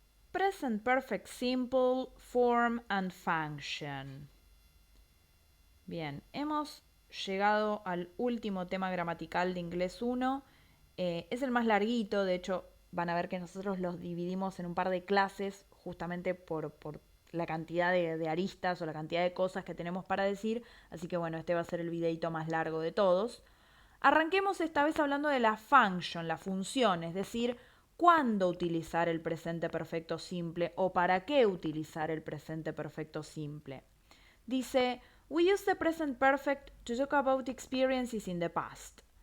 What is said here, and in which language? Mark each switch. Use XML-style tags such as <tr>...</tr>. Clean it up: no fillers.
<en>present perfect simple, form and function.</en> <es>Bien, hemos llegado al último tema gramatical de Inglés 1. Es el más larguito, de hecho van a ver que nosotros los dividimos en un par de clases justamente por la cantidad de aristas o la cantidad de cosas que tenemos para decir, así que bueno, este va a ser el videito más largo de todos. Arranquemos esta vez hablando de la function, la función, es decir, cuándo utilizar el presente perfecto simple o para qué utilizar el presente perfecto simple. Dice,</es> <en>we use the present perfect to talk about experiences in the past.</en>